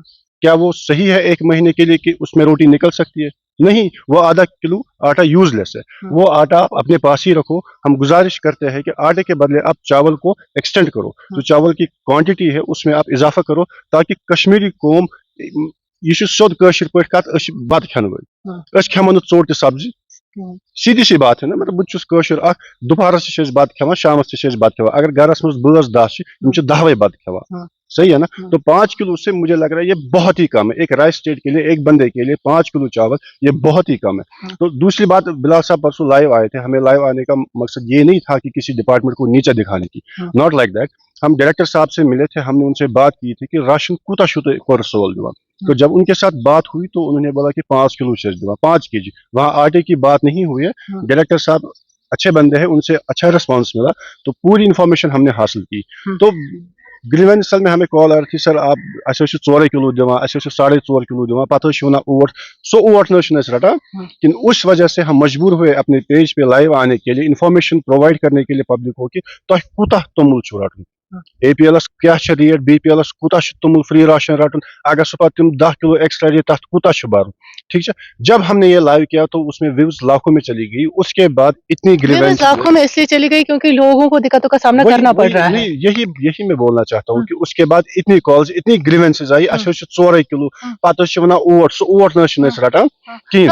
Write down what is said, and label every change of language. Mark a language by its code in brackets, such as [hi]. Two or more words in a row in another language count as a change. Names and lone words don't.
[hi] क्या वो सही है एक महीने के लिए कि उसमें रोटी निकल सकती है? नहीं, वो आधा किलो आटा यूजलेस है, वो आटा आप अपने पास ही रखो। हम गुजारिश करते हैं कि आटे के बदले आप चावल को एक्सटेंड करो, जो चावल की क्वांटिटी है उसमें आप इजाफा करो, ताकि कश्मीरी कौम यह [ks] सोद कशिर पे कत बत खेन वल खेमो न चोट सब्जी, [hi] सीधी सी बात है ना। [ks] मतलब बहुत कशिर दोपहरस बत खेवान, शामस बत खेवान, अगर घरस मज 10 10 बत खेवान, [hi] सही है ना। तो 5 किलो से मुझे लग रहा है ये बहुत ही कम है एक [en] rice state [hi] के लिए, एक बंदे के लिए 5 किलो चावल ये बहुत ही कम है। तो दूसरी बात, बिलाल साहब परसों लाइव आए थे, हमें लाइव आने का मकसद ये नहीं था कि किसी डिपार्टमेंट को नीचे दिखाने की, [en] not like that. [hi] हम डायरेक्टर साहब से मिले थे, हमने उनसे बात की थी कि राशन [ks] कूता शुत सोल दिवा। [hi] तो जब उनके साथ बात हुई तो उन्होंने बोला कि 5 किलो दिवा, 5 केजी, वहाँ आटे की बात नहीं हुई है। डायरेक्टर साहब अच्छे बंदे हैं, उनसे अच्छा रिस्पॉन्स मिला, तो पूरी इंफॉर्मेशन हमने हासिल की। तो ग्रीवेंस में हमें कॉल आ रही थी, सर आप [ks] 4 किलो दिवान, 4.5 किलो दिवान, पता वन ओट, सो ओट न रटान [hi] कि उस वजह से हम मजबूर हुए अपने पेज पे लाइव आने के लिए, [en] information provide [hi] करने के लिए पब्लिक को कि [ks] तुम कूता तोमुल रटन, APL क्या रेट, BPL कूता तोमुल [en] free ration [ks] रटन, अगर सह तुम 10 किलो [en] extra rate [ks] तथ कूता भर। [hi] ठीक है, जब हमने ये लाइव किया तो उसमें व्यूज लाखों में चली गई। उसके बाद इतनी ग्रीवेंस लाखों में इसलिए चली गई क्योंकि लोगों को दिक्कतों का सामना करना पड़ रहा है। यही मैं बोलना चाहता हूँ कि उसके बाद इतनी कॉल्स, इतनी ग्रीवेंसेस आई, 4 किलो [ks] पता वन ओट, सो ओट न रटान [hi] कहीं।